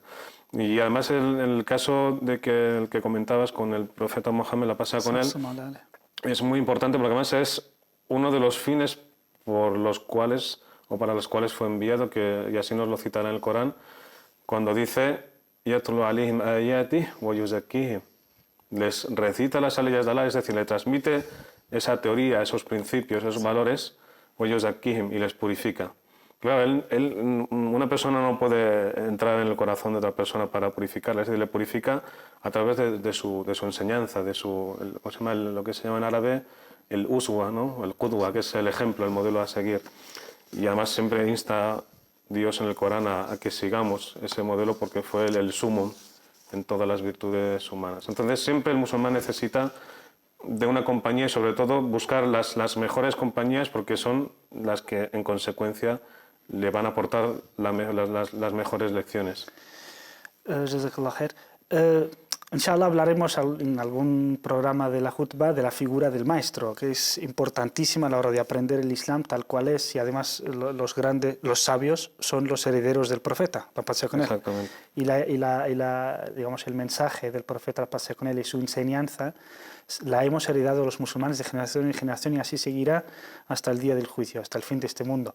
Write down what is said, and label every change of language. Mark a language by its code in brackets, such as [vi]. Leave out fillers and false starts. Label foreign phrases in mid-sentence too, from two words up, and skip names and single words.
[es] Y además en el caso de el que comentabas con el profeta Mohammed, la pasa con él, es muy importante porque además es uno de los fines por los cuales o para los cuales fue enviado, y así nos lo citará en el Corán, cuando dice [ar] يتلو عليهم آياته ويزكيهم, [es] les recita las leyes de Allah, es decir, le transmite esa teoría, esos principios, esos valores, [ar] ويزكيهم, [es] y les purifica. Claro, una persona no puede entrar en el corazón de otra persona para purificarla, es decir, le purifica a través de su enseñanza, lo que se llama en árabe el uswa, ¿no? El qudwa, que es el ejemplo, el modelo a seguir. Y además siempre insta Dios en el Corán a que sigamos ese modelo porque fue el sumum en todas las virtudes humanas. Entonces siempre el musulmán necesita de una compañía y sobre todo buscar las mejores compañías porque son las que en consecuencia le van a aportar las mejores lecciones. [ar] جزاك الله خير. [es] Inshallah hablaremos en algún programa de la Jutba de la figura del maestro, que es importantísima a la hora de aprender el Islam tal cual es, y además los sabios son los herederos del profeta, la paz sea con él. Exactamente. Digamos, el mensaje del profeta, la paz sea con él, y su enseñanza la hemos heredado los musulmanes de generación en generación y así seguirá hasta el día del juicio, hasta el fin de este mundo.